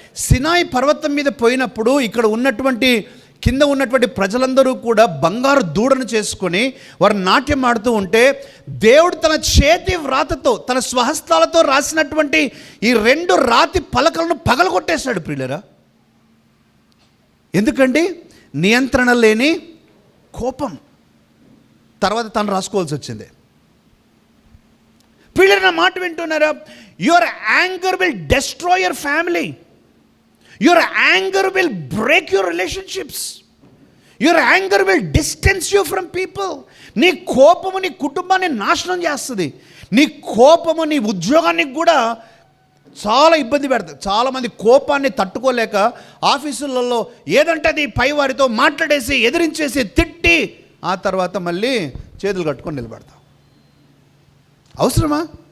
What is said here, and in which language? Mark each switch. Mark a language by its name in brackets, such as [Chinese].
[Telugu] సినాయి పర్వతం మీద పోయినప్పుడు ఇక్కడ ఉన్నటువంటి కింద ఉన్నటువంటి ప్రజలందరూ కూడా బంగారు దూడను చేసుకొని వారు నాట్యం ఆడుతూ ఉంటే దేవుడు తన చేతి వ్రాతతో తన స్వహస్తాలతో రాసినటువంటి ఈ 2 రాతి పలకలను పగలగొట్టేశాడు ప్రియులరా. ఎందుకండి? నియంత్రణ లేని కోపం. తర్వాత తను రాసుకోవాల్సి వచ్చింది. ప్రియులరా నా మాట వింటున్నారా? [English] Your anger will destroy your family. Your anger will break your relationships. Your anger will distance you from people. [Telugu] నీ కోపము నీ కుటుంబాన్ని నాశనం చేస్తుంది. నీ కోపము నీ ఉద్యోగానికి కూడా చాలా ఇబ్బంది పెడుతుంది. చాలామంది కోపాన్ని తట్టుకోలేక ఆఫీసులలో ఏదంటే అది పై వారితో మాట్లాడేసి ఎదిరించేసి తిట్టి ఆ తర్వాత మళ్ళీ చేతులు కట్టుకొని నిలబడతాం. అవసరమా?